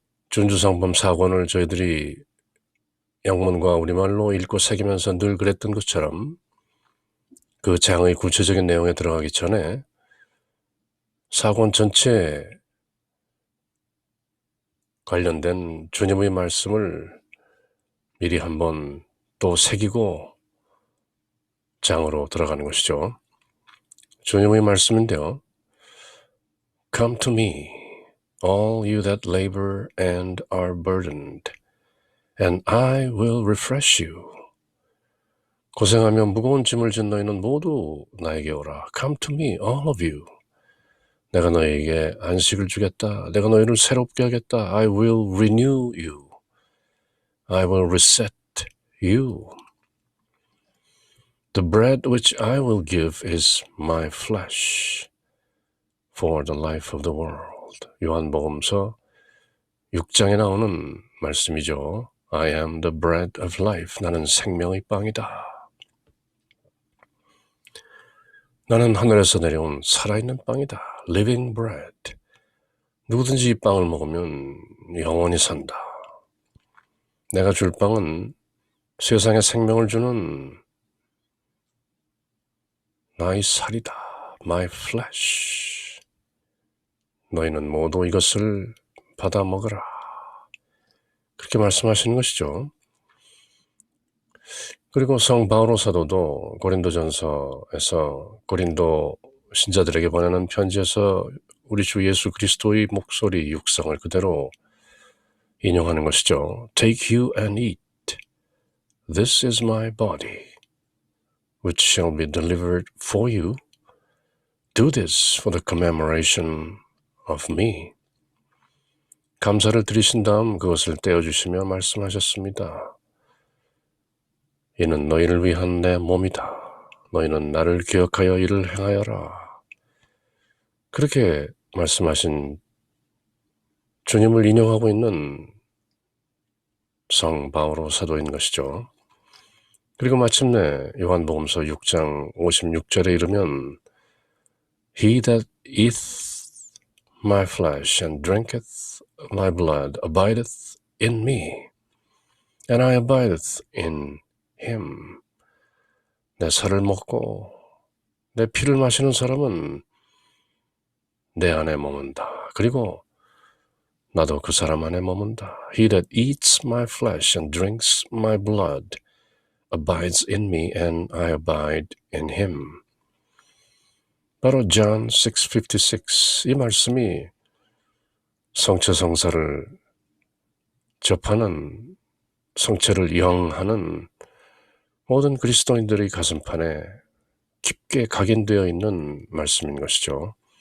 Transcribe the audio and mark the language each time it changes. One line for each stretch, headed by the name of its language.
Korean: 준주성범 4권을 저희들이 영문과 우리말로 읽고 새기면서 늘 그랬던 것처럼 그 장의 구체적인 내용에 들어가기 전에 4권 전체에 관련된 주님의 말씀을 미리 한번 또 새기고 장으로 들어가는 것이죠. 주님의 말씀인데요.
English: Come to me, all you that labor and are burdened, and I will refresh you.
Korean: 고생하며 무거운 짐을 진 너희는 모두 나에게 오라.
English: Come to me, all of you.
Korean: 내가 너희에게 안식을 주겠다. 내가 너희를 새롭게 하겠다.
English: I will renew you. I will reset you. The bread which I will give is my flesh for the life of the world.
Korean: 요한복음서 6장에 나오는 말씀이죠.
English: I am the bread of life.
Korean: 나는 생명의 빵이다. 나는 하늘에서 내려온 살아있는 빵이다.
English: Living bread.
Korean: 누구든지 이 빵을 먹으면 영원히 산다. 내가 줄 빵은 세상에 생명을 주는 나의 살이다.
English: My flesh.
Korean: 너희는 모두 이것을 받아 먹으라. 그렇게 말씀하시는 것이죠. 그리고 성 바오로 사도도 고린도전서에서 고린도 신자들에게 보내는 편지에서 우리 주 예수 그리스도의 목소리 육성을 그대로 인용하는 것이죠.
English: Take you and eat. This is my body, which shall be delivered for you. Do this for the commemoration of me.
Korean: 감사를 드리신 다음 그것을 떼어주시며 말씀하셨습니다. 이는 너희를 위한 내 몸이다. 너희는 나를 기억하여 이를 행하여라. 그렇게 말씀하신 주님을 인용하고 있는 성 바오로 사도인 것이죠. 그리고 마침내 요한복음서 6장 56절에 이르면
English: He that eateth my flesh and drinketh my blood abideth in me, and I abideth in him.
Korean: 내 살을 먹고 내 피를 마시는 사람은 내 안에 머문다. 그리고 나도 그 사람 안에 머문다.
English: He that eats my flesh and drinks my blood abides in me and I abide in him.
Korean: 바로 John 6:56 이 말씀이 성체성사를 접하는 성체를 영하는 모든 그리스도인들의 가슴판에 깊게 각인되어 있는 말씀인 것이죠.